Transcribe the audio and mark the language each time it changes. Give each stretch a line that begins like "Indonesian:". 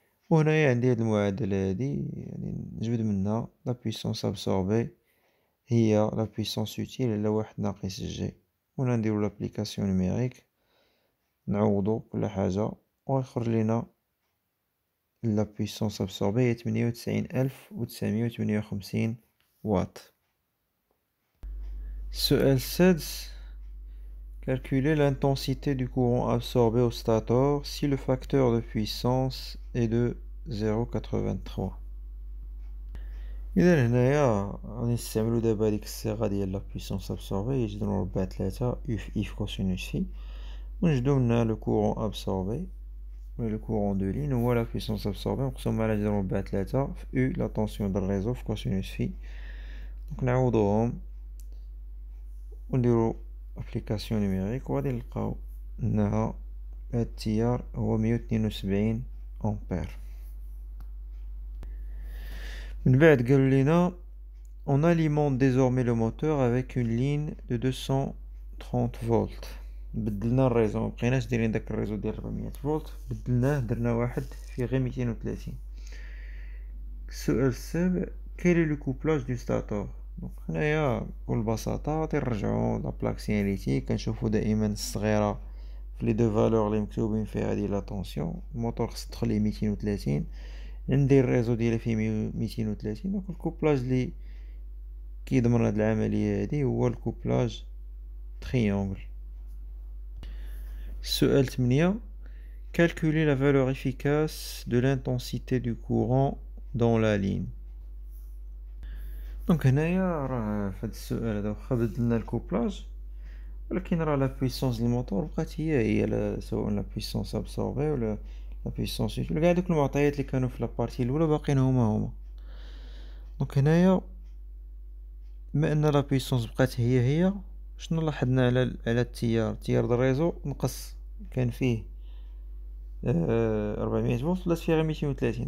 Arabic: وهنايا عندي هاد المعادلة هادي يعني نجبد منها
French: لا بويسونس ابسوربي
Arabic: هي
French: لا بويسونس اوتيل
Arabic: على واحد ناقص جي. هنا نديرو لابليكاسيون نيميريك نعوضو كل حاجة ويخرج لينا
French: لا بويسونس ابسوربي
Arabic: هي 98,958 واط. السؤال السادس:
French: calculer l'intensité du courant absorbé au stator si le facteur de puissance est de 0,83.
Arabic: إذا هنايا غادي نستعملو دابا هاديك الصيغة ديال لا بويسونس ابسوربي هي جذر مربع 3 اف كوسينوس في، ونجبدو منها لو كورون ابسوربي
French: le courant de ligne
Arabic: هو
French: la puissance absorbée
Arabic: مقسوم على جذر مربع 3 في U
French: la tension
Arabic: ديال الريزو في كوسينوس في. دونك نعوضوهم ونديرو ابليكاسيون نيميريك وغادي نلقاو انها هاد التيار هو 172 امبير. من بعد قالوا لينا
French: on alimente désormais le moteur avec une ligne de 230 volts.
Arabic: بدلنا الريزو، مبقيناش دايرين داك الريزو ديال 400 فولت، بدلناه درنا واحد فيه غير 230. السؤال السابع:
French: كيل لو كوبلاج دو ستاتور؟
Arabic: دونك هنايا بكل بساطة غادي نرجعو لا بلاك سيناليتيك كنشوفو دائما الصغيرة في لي دو فالور لي مكتوبين فيها هادي لا طونسيون. الموتور خص تدخل ليه 230، ندير الريزو ديالي فيه 230. دونك الكوبلاج لي كيضمن هاد العملية هادي هو الكوبلاج تريونغل. السؤال 8:
French: calculer la valeur efficace de l'intensité du courant dans la ligne.
Arabic: دونك هنايا راه فهاد السؤال هذا واخا بدلنا الكوبلاج ولكن راه لا بويسونس الموتور بقات هي سواء لا بويسونس ابسوربي ولا لا بويسونس ولا كاع دوك المعطيات اللي كانوا في لابارتي الاولى باقيين هما. دونك هنايا بما ان لا بويسونس بقات هي شنو لاحظنا على التيار ديال الريزو نقص، كان فيه 400 فولت ولات فيه غير 230.